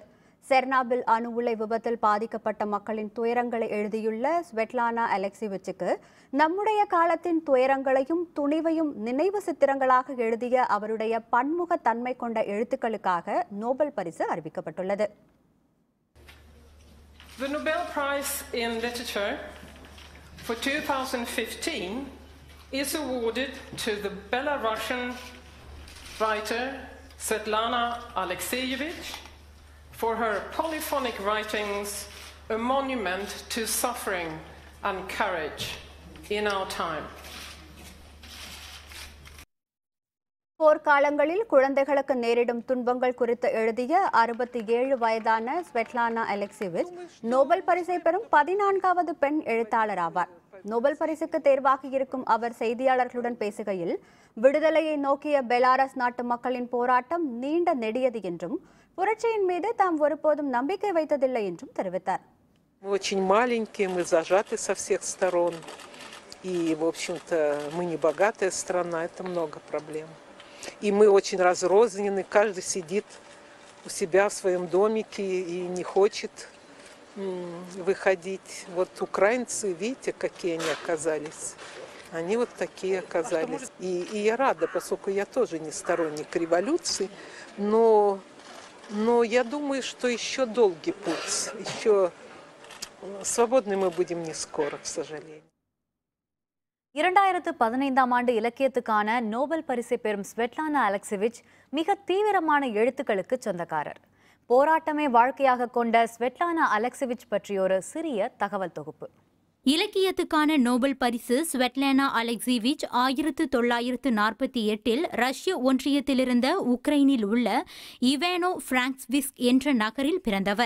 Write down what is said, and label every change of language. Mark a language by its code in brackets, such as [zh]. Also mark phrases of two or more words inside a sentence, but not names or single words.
[ta] செர்னாபில் அணு உலை விபத்தில் பாதிக்கப்பட்ட மக்களின் துயரங்களை எழுதியுள்ள ஸ்வெட்லானா அலெக்சிவிச்சுக்கு நம்முடைய காலத்தின் துயரங்களையும் துணிவையும் நினைவு சித்திரங்களாக எழுதிய அவருடைய பன்முக தன்மை கொண்ட எழுத்துக்களுக்காக நோபல் பரிசு அறிவிக்கப்பட்டுள்ளது. [en] The Nobel Prize in Literature for 2015 is awarded to the Belarusian writer Svetlana Alexievich for her polyphonic writings, a monument to suffering and courage in our time. [ta] போர்க்காலங்களில் குழந்தைகளுக்கு நேரிடும் துன்பங்கள் குறித்து எழுதிய 67 வயதான ஸ்வெட்லானா அலெக்சிவிச் நோபல் பரிசை பெறும் 14வது பெண் எழுத்தாளர் ஆவார். நோபல் பரிசுக்கு தேர்வாகி இருக்கும் அவர் செய்தியாளர்களுடன் பேசுகையில், விடுதலையை நோக்கிய பெலாரஸ் நாட்டு மக்களின் போராட்டம் நீண்ட நெடியது என்றும் புரட்சியின் மீது தாம் ஒருபோதும் நம்பிக்கை வைத்ததில்லை என்றும் தெரிவித்தார். [ru] Очень маленькие, мы зажаты со всех сторон. И, в общем-то, мы не богатая страна, это много проблем. И мы очень разрознены, каждый сидит у себя в своем домике и не хочет выходить. Вот украинцы, видите, какие они оказались. Они вот такие оказались. И я рада, поскольку я тоже не сторонник революции, но я думаю, что еще долгий путь, еще свободны мы будем не скоро, к сожалению. [ta] 2015ஆம் ஆண்டு இலக்கியத்துக்கான நோபல் பரிசை பெறும் ஸ்வெட்லானா அலெக்சிவிச் மிக தீவிரமான எழுத்துக்களுக்கு சொந்தக்காரர். போராட்டமே வாழ்க்கையாக கொண்ட ஸ்வெட்லானா அலெக்சிவிச் பற்றிய ஒரு சிறிய தகவல் தொகுப்பு. இலக்கியத்துக்கான நோபல் பரிசு ஸ்வெட்லானா அலெக்சிவிச் 1948இல் ரஷ்ய ஒன்றியத்திலிருந்த உக்ரைனில் உள்ள இவானோ பிராங்க்ஸ்விஸ்க் என்ற நகரில் பிறந்தவர்.